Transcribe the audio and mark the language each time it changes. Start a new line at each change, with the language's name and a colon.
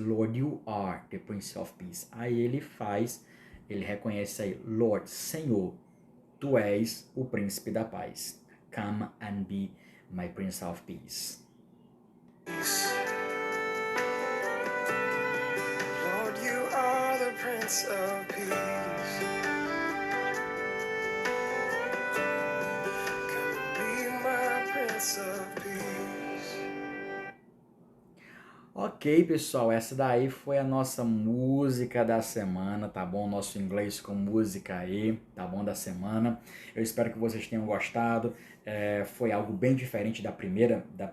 English: Lord, you are the Prince of Peace.
Portuguese: Aí ele reconhece aí, Lord, Senhor, tu és o príncipe da paz.
English: Come and be my Prince of Peace. Lord, you are the Prince of Peace. Come and be my Prince of Peace.
Portuguese: Ok, pessoal, essa daí foi a nossa música da semana, tá bom? Nosso inglês com música aí, tá bom? Da semana. Eu espero que vocês tenham gostado. Foi algo bem diferente da primeira